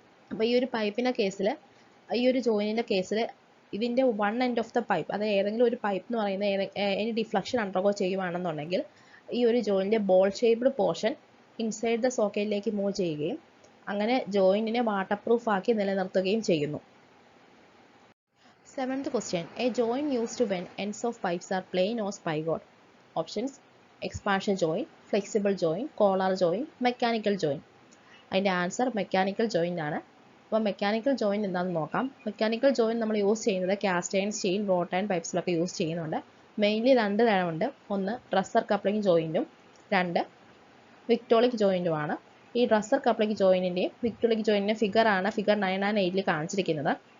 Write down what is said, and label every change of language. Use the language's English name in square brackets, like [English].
[Malayalam] അപ്പോൾ ഈ ഒരു പൈപ്പിൻ്റെ കേസിൽ, ഈ ഒരു ജോയിനിൻ്റെ കേസിൽ ഇതിൻ്റെ one end of the pipe, അതായത് ഏതെങ്കിലും ഒരു പൈപ്പ് എന്ന് പറയുന്നത് ഇനി ഡിഫ്ലക്ഷൻ അണ്ടർഗോ ചെയ്യുകയാണെന്നുണ്ടെങ്കിൽ ഈ ഒരു ജോയിൻ്റെ ball shaped portion inside the സോക്കറ്റിലേക്ക് move ചെയ്യുകയും അങ്ങനെ ജോയിൻറ്റിനെ വാട്ടർ പ്രൂഫ് ആക്കി നിലനിർത്തുകയും ചെയ്യുന്നു. [English] 7th question, a join used when ends of pipes are plain or spigot. Options: expansion join, flexible join, collar join, mechanical join. [Malayalam] അതിൻ്റെ answer mechanical joint ആണ്. അപ്പോൾ mechanical joint എന്താണെന്ന് നോക്കാം. മെക്കാനിക്കൽ ജോയിൻ്റ് നമ്മൾ use ചെയ്യുന്നത് cast iron, steel, rote and പൈപ്സിലൊക്കെ use ചെയ്യുന്നുണ്ട്. Mainly രണ്ട് തരമുണ്ട്. ഒന്ന് ഡ്രസ്സർ കപ്ലിംഗ് ജോയിൻറ്റും രണ്ട് വിക്ടോളിക് ജോയിൻറ്റുമാണ്. ഈ ഡ്രസ്സർ കപ്ലിംഗ് ജോയിൻറ്റിൻ്റെയും വിക്ടോളിക് ജോയിൻറ്റിൻ്റെ ഫിഗറാണ് ഫിഗർ 9 and 8 കാണിച്ചിരിക്കുന്നത്.